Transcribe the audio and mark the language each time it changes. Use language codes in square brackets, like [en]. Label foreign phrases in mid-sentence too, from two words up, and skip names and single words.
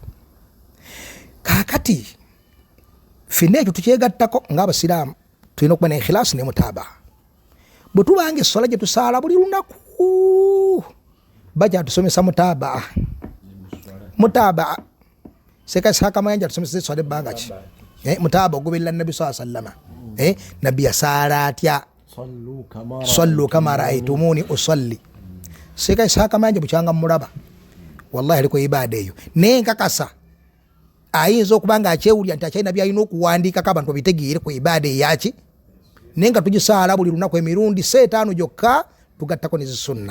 [lg] Kakati fenna ekyo tukyegattako ng'abasiraamu tulina okuba ne ikhilaasu n'emutaabaa. Bwe tubanga essola gye tusaala buli lunaku bajja tusomesa mutaabaa. Seka Ishaaka Mayanja tusomesa essola ebbanga ki? Mutaabaa ogoberera Nabbi [ar] صلى الله عليه وسلم. [lg] Nabbi yasaala atya? [ar] صلوا كما رأيتموني أصلي. [lg] Seka Ishaaka Mayanja bukyanga mulaba wallahi aliko ibaada eyo naye nkakasa ayinza okuba nga akyewulira nti akyalina byalina okuwandiikako abantu babitegeere ku ibaada eyaki naye nga tugisaala buli lunaku emirundi 5 gyokka tugattako nezisunna.